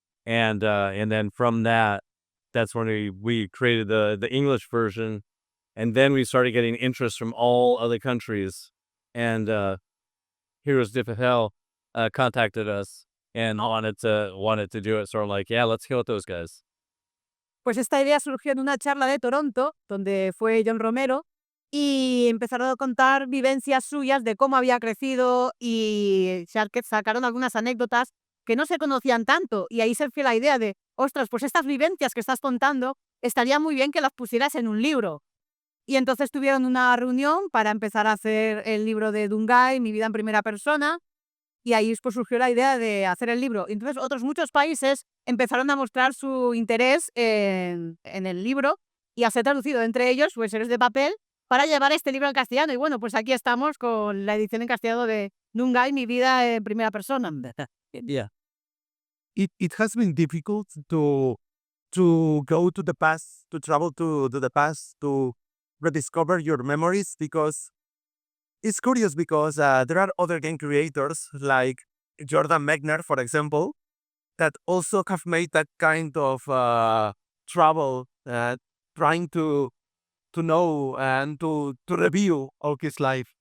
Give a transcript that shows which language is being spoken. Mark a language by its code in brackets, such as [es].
[en] And then from that, that's when we created the English version. And then we started getting interest from all other countries. And Heroes Diff Hell contacted us and wanted to do it. So I'm like, yeah, let's go with those guys. [es] Pues esta idea surgió en una charla de Toronto, donde fue John Romero, y empezaron a contar vivencias suyas de cómo había crecido y sacaron algunas anécdotas que no se conocían tanto. Y ahí surgió la idea de, ostras, pues estas vivencias que estás contando, estaría muy bien que las pusieras en un libro. Y entonces tuvieron una reunión para empezar a hacer el libro de Doomguy, Mi Vida en Primera Persona, y ahí pues surgió la idea de hacer el libro. Entonces otros muchos países empezaron a mostrar su interés en el libro y a ser traducido, entre ellos pues Héroes de Papel, para llevar este libro al castellano. Y bueno, pues aquí estamos con la edición en castellano de Doomguy, Mi Vida en Primera Persona. [en] Yeah. It has been difficult to go to the past, to travel to the past, to rediscover your memories, because it's curious because there are other game creators like Jordan Mechner, for example, that also have made that kind of travel, trying to know and to review all his life.